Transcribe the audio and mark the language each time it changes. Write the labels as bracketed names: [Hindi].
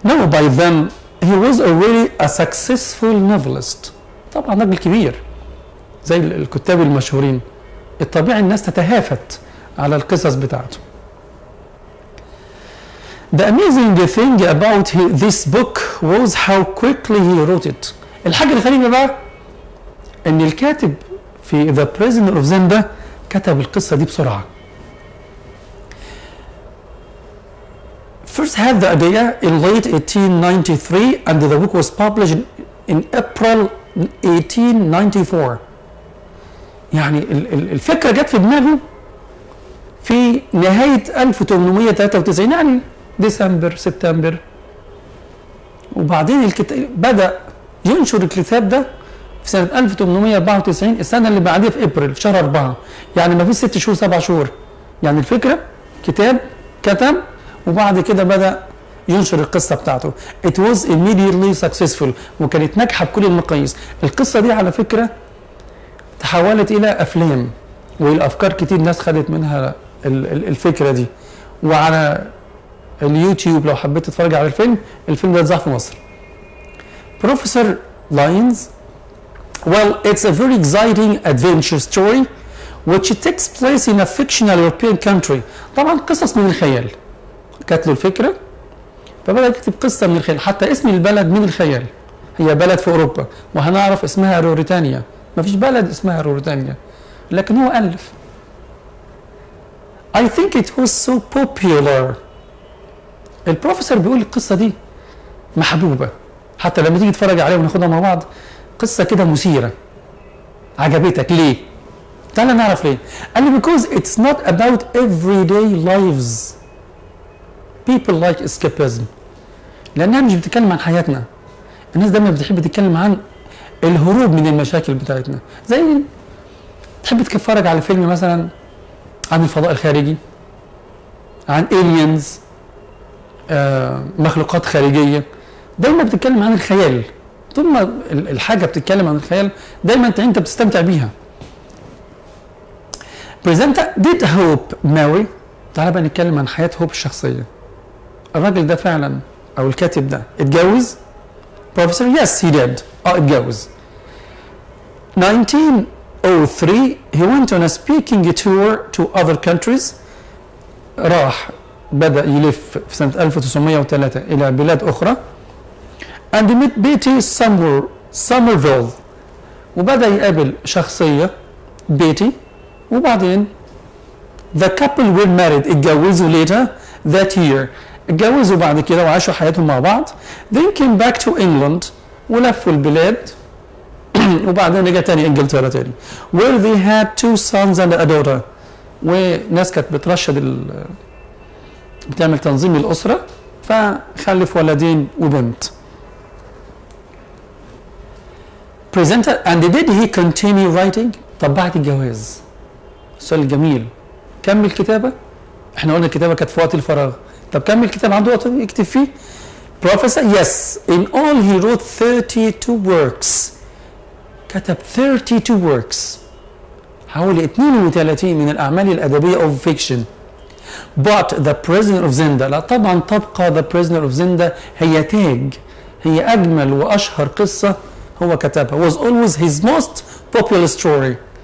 [English] by then he was already a successful novelist. [Arabic] طبعا راجل كبير زي الكتاب المشهورين، الطبيعي الناس تتهافت على القصص بتاعته. [English] The amazing thing about this book was how quickly he wrote it. [Arabic] الحاجة الغريبة بقى ان الكاتب في The Prisoner of Zinda كتب القصة دي بسرعة. [English] First had the idea in late 1893 and the book was published in April 1894. [Arabic] يعني الفكرة جت في دماغه في نهاية 1893 يعني ديسمبر سبتمبر، وبعدين الكتاب بدأ ينشر الكتاب ده في سنة 1894 السنة اللي بعدها في ابريل في شهر 4، يعني ما فيش 6 شهور 7 شهور. يعني الفكرة كتاب كتب وبعد كده بدأ ينشر القصة بتاعته. [English] It was immediately successful [Arabic] وكانت ناجحة بكل المقاييس. القصة دي على فكرة تحولت إلى أفلام والأفكار كتير ناس خدت منها الفكرة دي، وعلى اليوتيوب لو حبيت تتفرج على الفيلم ده اتذاع في مصر. [English] Professor Lyons, well, it's a very exciting adventure story which takes place in a fictional European country. [Arabic] طبعا قصص من الخيال، جات له الفكرة فبدأ يكتب قصة من الخيال. حتى اسم البلد من الخيال، هي بلد في أوروبا وهنعرف اسمها روريتانيا، ما فيش بلد اسمها روريتانيا لكن هو ألف. [English] I think it was so popular. [Arabic] البروفيسور بيقول القصة دي محبوبة، حتى لما تيجي تتفرج عليها وناخدها مع بعض قصة كده مثيرة عجبتك. ليه؟ تعالى نعرف ليه. قال لي [English] because it's not about everyday lives. People like escapism. [Arabic] لأنها مش بتتكلم عن حياتنا. الناس دايما بتحب تتكلم عن الهروب من المشاكل بتاعتنا. زي تحب تتفرج على فيلم مثلا عن الفضاء الخارجي، عن aliens، مخلوقات خارجية، دايما بتتكلم عن الخيال. طول ما الحاجة بتتكلم عن الخيال دايما انت بتستمتع بيها. [English] Presenter did Hope marry؟ [Arabic] تعالى بقى نتكلم عن حياة هوب الشخصية. الراجل ده فعلا او الكاتب ده اتجوز؟ [English] Professor yes he did. [Arabic] اتجوز. [English] 1903 he went on a speaking tour to other countries. [Arabic] راح بدأ يلف في سنة 1903 إلى بلاد أخرى. [English] and met Betty Somerville [Arabic] وبدأ يقابل شخصية بيتي، وبعدين [English] the couple were married [Arabic] اتجوزوا [English] later that year. [Arabic] اتجوزوا بعد كده وعاشوا حياتهم مع بعض. [English] then came back to England [Arabic] ولفوا البلاد وبعدين رجع تاني انجلترا تاني [English] where they had 2 sons and a daughter. [Arabic] وناس كانت بترشد بتعمل تنظيم الأسرة فخلف ولدين وبنت. [English] presenter and did he continue writing؟ [Arabic] طب بعد الجواز، السؤال الجميل، كمل كتابة؟ احنا قلنا الكتابة كانت في وقت الفراغ، طب كمل كتابة، عنده وقت يكتب فيه؟ [English] Professor yes in all he wrote 32 works، [Arabic] كتب 32 works، حوالي 32 من الأعمال الأدبية [English] of fiction. But the prisoner of zinda، [Arabic] لا طبعا تبقى [English] the prisoner of zinda [Arabic] هي تاج، هي أجمل وأشهر قصة هو كتبها. [English] Was always his most popular story.